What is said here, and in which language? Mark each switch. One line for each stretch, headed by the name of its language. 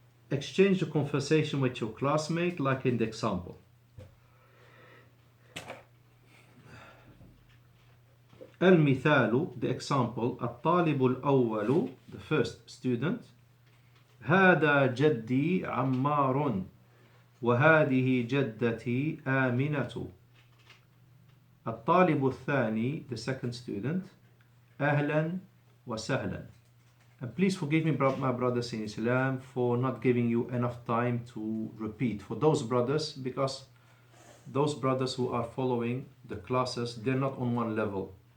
English: Exchange the conversation with your classmate like in the example. المثال, the example,
Arabic: الطالب الأول,
English: the first student.
Arabic: هذا جدي عمار وهذه جدتي آمنة. الطالب الثاني,
English: the second student.
Arabic: أهلا وسهلا.
English: And please forgive me, my brothers in Islam, for not giving you enough time to repeat. For those brothers, because those brothers who are following the classes, they're not on one level.